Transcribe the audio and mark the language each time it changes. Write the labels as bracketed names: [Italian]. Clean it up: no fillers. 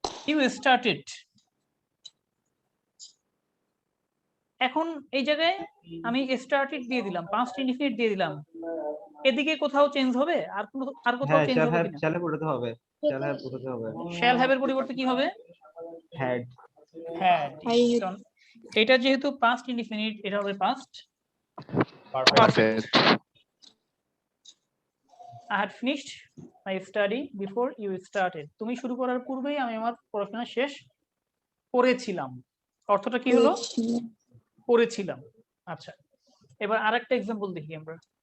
[English] you started, [Bangla] এখন এই জায়গায় আমি স্টার্টেড দিয়ে দিলাম, পাস্ট ইনডিফিনিট দিয়ে দিলাম, এদিকে কোথাও চেঞ্জ হবে? আর কোথাও হ্যাঁ চেঞ্জ [English] shall [Bangla] হবে [English] have, [Bangla] কিনা? শ্যাল হ্যাভ উঠাতে হবে। শ্যাল হ্যাভ উঠাতে হবে। শ্যাল হ্যাভ এর পরিবর্তে কি হবে? [English] Had. Had. [Bangla] এটা যেহেতু পাস্ট ইনডিফিনিট, এটা হবে past [English] Perfect. I had finished my study before you started. [Bangla] তুমি শুরু করার পূর্বেই আমি আমার পড়াশোনা শেষ করেছিলাম। অর্থটা কি হলো? করেছিলাম। আচ্ছা, এবার আরেকটা এক্সাম্পল দেখি আমরা।